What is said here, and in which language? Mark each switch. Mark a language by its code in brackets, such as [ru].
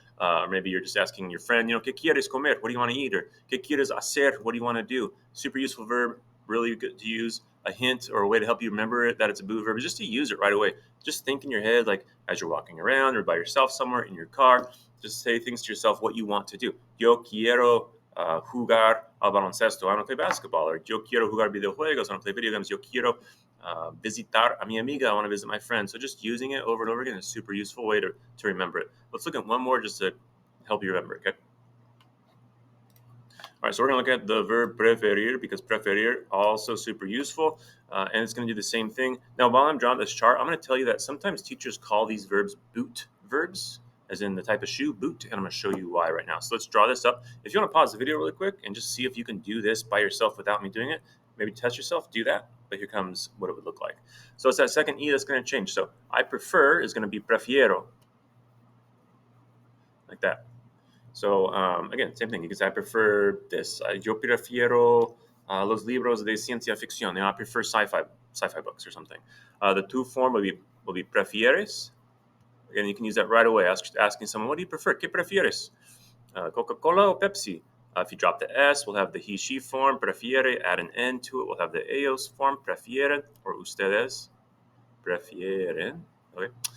[en] Or maybe you're just asking your friend, [es] ¿qué quieres comer? [en] What do you want to eat? Or [es] ¿qué quieres hacer? [en] What do you want to do? Super useful verb, really good to use. A hint or a way to help you remember it that it's a boot verb is just to use it right away. Just think in your head, like as you're walking around or by yourself somewhere in your car, just say things to yourself what you want to do. [es] Yo quiero jugar al baloncesto. [en] I want to play basketball. [es] Or yo quiero jugar videojuegos. [en] I want to play video games. [es] Yo quiero visitar a mi amiga. [en] I want to visit my friend. So just using it over and over again is a super useful way to remember it. Let's look at one more just to help you remember it, okay? All right, so we're going to look at the verb preferir because preferir also super useful, and it's going to do the same thing. Now, while I'm drawing this chart, I'm going to tell you that sometimes teachers call these verbs boot verbs, as in the type of shoe, boot, and I'm going to show you why right now. So let's draw this up. If you want to pause the video really quick and just see if you can do this by yourself without me doing it, maybe test yourself, do that. But here comes what it would look like. So it's that second E that's going to change. So I prefer is going to be prefiero, like that. So again, same thing. You can say I prefer this. [es] Yo prefiero los libros de ciencia ficción. [en] I prefer sci-fi books or something. The to form will be prefieres. Again, you can use that right away. Asking someone, what do you prefer? [es] ¿Qué prefieres? [en] Coca-Cola or Pepsi? If you drop the S, we'll have the he, she form, prefiere. Add an N to it, we'll have the ellos form, prefieren, or ustedes, prefieren. Okay.